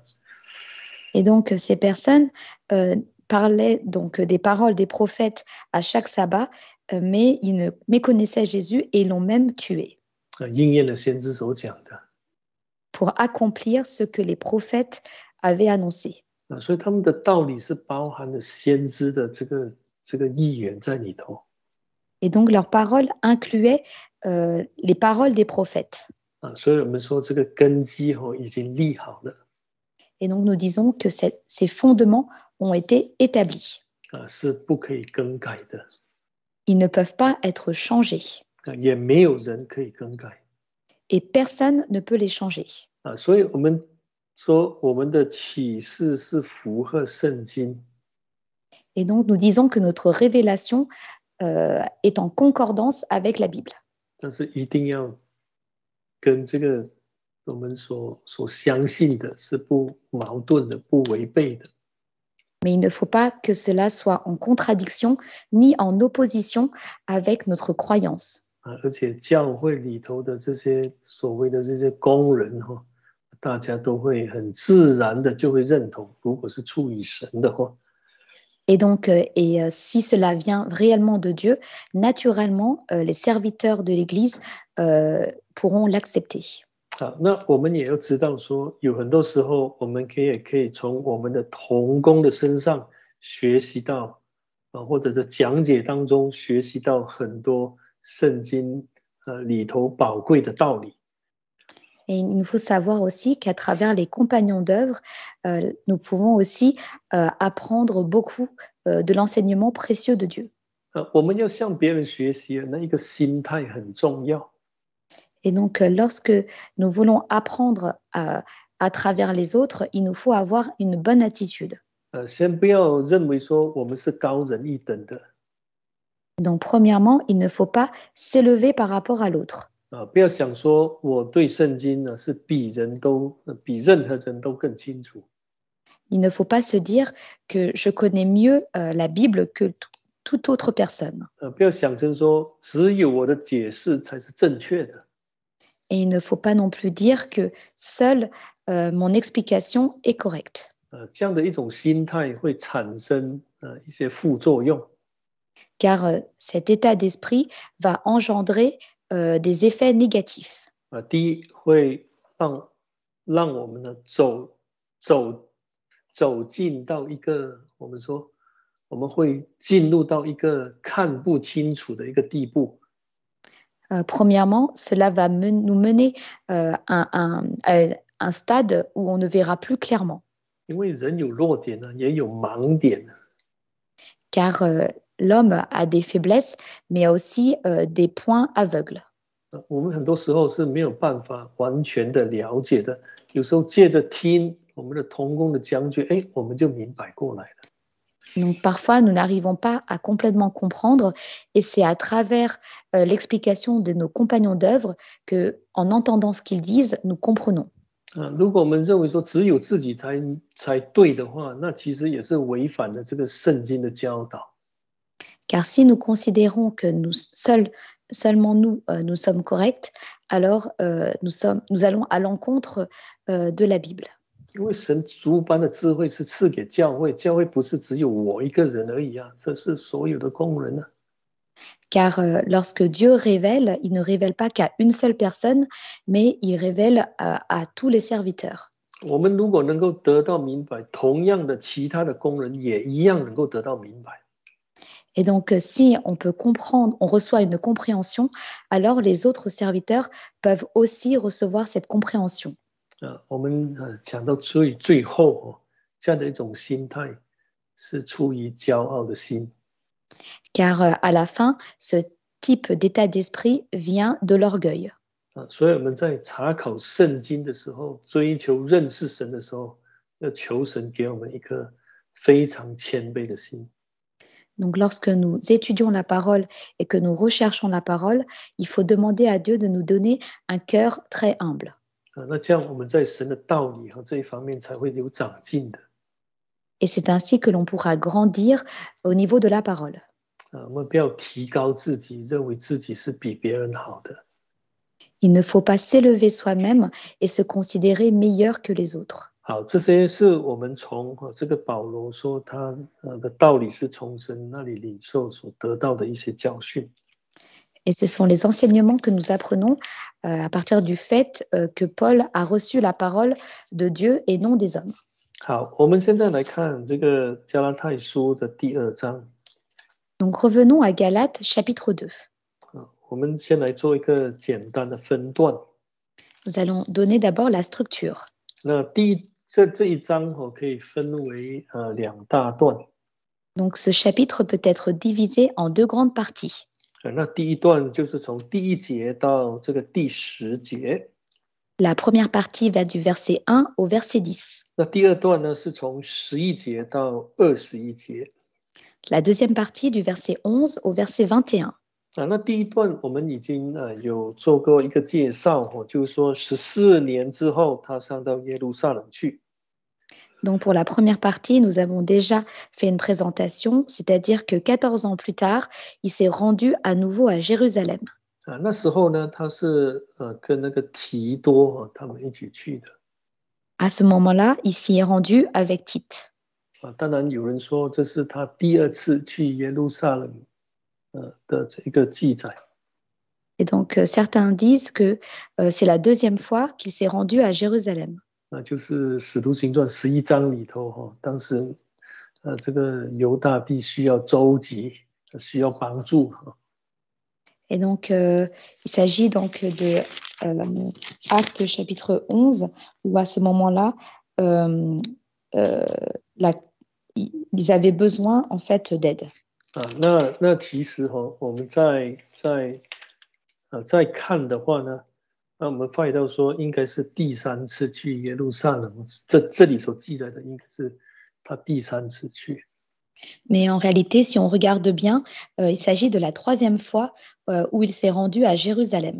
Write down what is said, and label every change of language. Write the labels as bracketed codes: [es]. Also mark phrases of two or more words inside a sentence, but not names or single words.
[fr] Et donc ces personnes parlaient donc des paroles des prophètes à chaque sabbat, mais ils ne méconnaissaient Jésus et ils l'ont même tué. [zh] 应验了先知所讲的。 [fr] Pour accomplir ce que les prophètes avaient annoncé. [zh] 所以他们的道理是包含了先知的这个预言在里头。 [fr] Et donc leurs paroles incluaient les paroles des prophètes. [zh] 所以我们说这个根基已经立好了。 [fr] Et donc nous disons que ces fondements ont été établis. [zh] 是不可以更改的。 [fr] Ils ne peuvent pas être changés. [zh] 也没有人可以更改。 [fr] Et personne ne peut les changer. [zh] 所以我们说我们的启示是符合圣经。 [fr] Et donc nous disons que notre révélation est en concordance avec la Bible. [zh] 但是一定要跟这个我们所相信的是不矛盾的、不违背的。 [fr] Mais il ne faut pas que cela soit en contradiction ni en opposition avec notre croyance. [zh] 而且教会里头的这些所谓的这些工人哈，大家都会很自然的就会认同，如果是出于神的话。 [fr] Et donc, si cela vient réellement de Dieu, naturellement, les serviteurs de l'Église pourront l'accepter. [zh] 好，那我们也要知道说，有很多时候我们可以从我们的同工的身上学习到，或者是讲解当中学习到很多圣经里头宝贵的道理。 [fr] Et il nous faut savoir aussi qu'à travers les compagnons d'œuvre, nous pouvons aussi apprendre beaucoup de l'enseignement précieux de Dieu. [zh] 我们要向别人学习，那一个心态很重要。 [fr] Et donc, lorsque nous voulons apprendre à travers les autres, il nous faut avoir une bonne attitude. [zh] 先不要认为说我们是高人一等的。 [fr] Donc, premièrement, il ne faut pas s'élever par rapport à l'autre. [zh] 不要想说我对圣经呢是比任何人都更清楚。 [fr] Il ne faut pas se dire que je connais mieux la Bible que toute autre personne. [zh] 不要想成说只有我的解释才是正确的。 [fr] Et il ne faut pas non plus dire que seule mon explication est correcte. [zh] 这样的一种心态会产生一些副作用。 [fr] Car cet état d'esprit va engendrer des effets négatifs. [zh] 第一，会让我们呢走进到一个我们会进入到一个看不清楚的一个地步。 [fr] Premièrement, cela va nous mener à un stade où on ne verra plus clairement. [zh] 因为人有弱点呢，也有盲点。 [fr] Car l'homme a des faiblesses, mais a aussi des points aveugles. [zh] 我们很多时候是没有办法完全的了解的，有时候借着听我们的同工的讲解，我们就明白过来了。 [fr] Donc parfois, nous n'arrivons pas à complètement comprendre et c'est à travers l'explication de nos compagnons d'œuvre que, en entendant ce qu'ils disent, nous comprenons. [zh] 如果我们认为说只有自己才对的话，那其实也是违反了这个圣经的教导。 [fr] Car si nous considérons que seulement nous, nous sommes corrects, alors nous allons à l'encontre de la Bible. [zh] 因为神诸般的智慧是赐给教会，教会不是只有我一个人而已啊，这是所有的工人啊。 [fr] Car lorsque Dieu révèle, il ne révèle pas qu'à une seule personne, mais il révèle à tous les serviteurs. [zh] 我们如果能够得到明白，同样的其他的工人也一样能够得到明白。 [fr] Et donc, si on peut comprendre, on reçoit une compréhension, alors les autres serviteurs peuvent aussi recevoir cette compréhension. [zh] 我们讲到最后这样的一种心态是出于骄傲的心。 [fr] Car à la fin, ce type d'état d'esprit vient de l'orgueil. [zh] 所以我们在查考圣经的时候，追求认识神的时候，要求神给我们一颗非常谦卑的心。 [fr] Donc, lorsque nous étudions la parole et que nous recherchons la parole, il faut demander à Dieu de nous donner un cœur très humble. [zh] 那这样我们在神的道理这一方面才会有长进的。 [fr] Et c'est ainsi que l'on pourra grandir au niveau de la parole. [zh] 我们不要提高自己，认为自己是比别人好的。 [fr] Il ne faut pas s'élever soi-même et se considérer meilleur que les autres. [zh] 好，这些是我们从这个保罗说他的道理是从神那里领受所得到的一些教训。 [fr] Et ce sont les enseignements que nous apprenons à partir du fait que Paul a reçu la parole de Dieu et non des hommes. [zh] 好，我们现在来看这个加拉太书的第2章。 [fr] Donc revenons à Galates chapitre 2. [zh] 我们先来做一个简单的分段。 [fr] Nous allons donner d'abord la structure. [zh] 那这一章可以分为2大段。 [fr] Donc ce chapitre peut être divisé en 2 grandes parties. [zh] 那第一段就是从第1节到这个第10节。 [fr] La première partie va du verset 1 au verset 10. [zh] 那第二段呢是从11节到21节。 [fr] La deuxième partie du verset 11 au verset 21. [zh] 那第一段我们已经有做过一个介绍就是说14年之后他上到耶路撒冷去。 [fr] Donc pour la première partie, nous avons déjà fait une présentation, c'est-à-dire que 14 ans plus tard, il s'est rendu à nouveau à Jérusalem. [zh] 那时候呢，他是跟那个提多他们一起去的。 [fr] À ce moment-là, il s'y est rendu avec Tite. [zh] 当然有人说这是他第二次去耶路撒冷的这个记载。 [fr] Et donc certains disent que c'est la deuxième fois qu'il s'est rendu à Jérusalem. [zh] 那就是使徒行传11章里头当时这个犹大地需要周集，需要帮助。 [fr] Et donc, il s'agit donc de Actes chapitre 11, où à ce moment-là, la, ils avaient besoin en fait d'aide. [zh] 那其实我们再看的话呢，那我们发现到说应该是第3次去耶路撒冷，这里所记载的应该是他第3次去。 [fr] Mais en réalité, si on regarde bien, il s'agit de la troisième fois où il s'est rendu à Jérusalem.